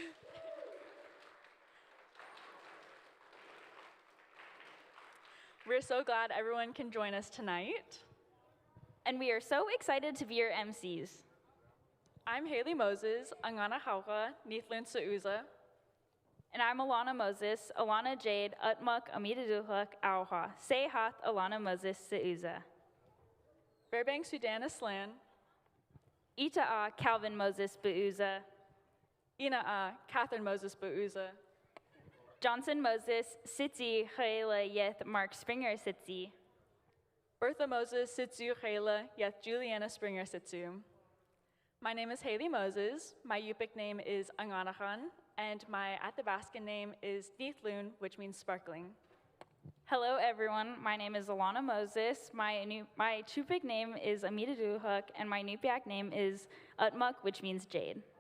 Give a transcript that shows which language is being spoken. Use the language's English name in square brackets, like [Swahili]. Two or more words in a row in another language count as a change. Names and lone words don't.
[English] We're so glad everyone can join us tonight. And we are so excited to be your MCs. I'm Haley Moses, Angana Hauka, Nithlun Sauza. And I'm Alana Moses, Alana Jade, Utmuk, Amidaduhuk, Auha, Sehath, Alana Moses, Sauza. Fairbanks Sudan Aslan. Ita'a, Calvin Moses, Bauza. Ina'a, Catherine Moses Bauza. Johnson Moses, Sitzi, Haela, Yeth, Mark Springer, Sitzi. Bertha Moses, Sitzu Chayla, Yeth Juliana Springer Sitzu. My name is Haley Moses, my Yupik name is Anganahan, and my Athabascan name is Nithlun, which means sparkling. Hello everyone, my name is Alana Moses, my Chupik name is Amita Duhuk, and my Nupiak name is Utmuk, which means jade.